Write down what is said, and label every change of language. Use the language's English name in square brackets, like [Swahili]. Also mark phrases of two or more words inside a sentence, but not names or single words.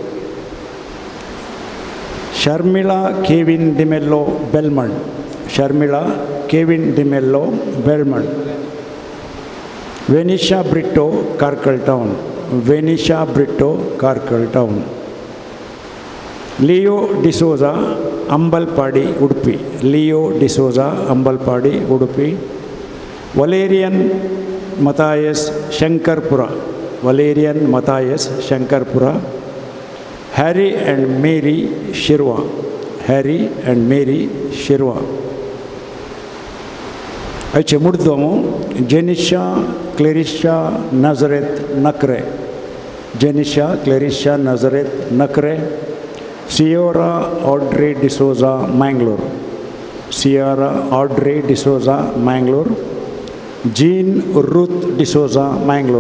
[Konkani] शर्मिळा केविन डिमेल्लो बेलमंड, शर्मिळा केविन डिमेल्लो बेलमंड, वेनिशा ब्रिट्टो कार्कल टाउन, वेनिशा ब्रिट्टो कार्कल टाउन, लियो डिसोजा अंबलपाडी उडुपी, लियो डिसोजा अंबलपाडी उडुपी, वलेरियन मतायस शंकरपुरा, वलेरियन मतायस शंकरपुरा, हैरी एंड मेरी शिरवा, हैरी एंड मेरी शिरवा. अच्छे मुर्दोमो जेनिशा क्लेरिशा नजरेत नकरे, जेनिशा क्लेरिशा नजरेत नकरे, सियोरा ऑड्रे डिसोजा मैंगलोर, सियोरा ऑड्रे डिसोजा मैंगलोर, जीन रूथ डिसोजा मैंगलोर,